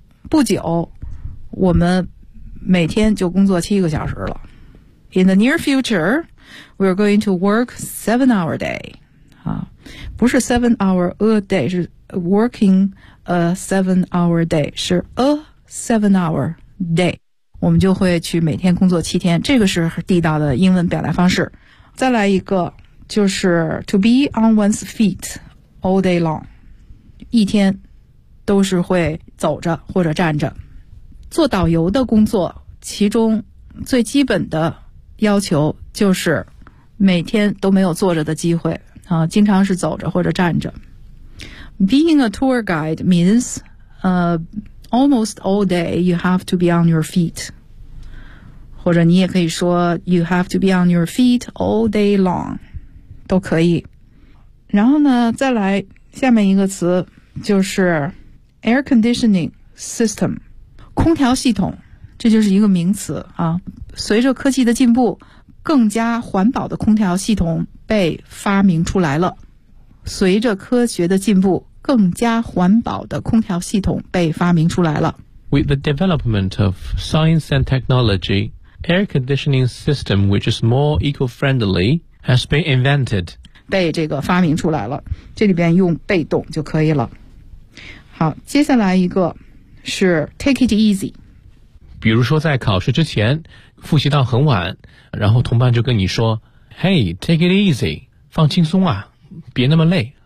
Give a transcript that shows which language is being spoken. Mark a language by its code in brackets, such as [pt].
[zh] 不久我们每天就工作七个小时了。 [en] In the near futureWe are going to work 7-hour day. [zh] 不是 [en] 7-hour a day, 是 working a 7-hour day, 是 a 7-hour day. [zh] 我们就会去每天工作七天，这个是地道的英文表达方式。再来一个，就是 [en] to be on one's feet all day long. [zh] 一天都是会走着或者站着。做导游的工作，其中最基本的要求就是每天都没有坐着的机会啊，经常是走着或者站着。 [en] Being a tour guide means, almost all day you have to be on your feet. [zh] 或者你也可以说 [en] you have to be on your feet all day long, [zh] 都可以。然后呢，再来下面一个词，就是 air conditioning system, 空调系统，这就是一个名词啊。随着科技的进步，更加环保的空调系统被发明出来了。随着科学的进步，更加环保的空调系统被发明出来了。 [en] With the development of science and technology, air conditioning system which is more eco-friendly has been invented. [zh] 被这个发明出来了，这里边用被动就可以了。好，接下来一个是 take it easy。比如说在考试之前复习到很晚，然后同伴就跟你说 [en] Hey, take it easy, [zh] 放轻松啊，别那么累。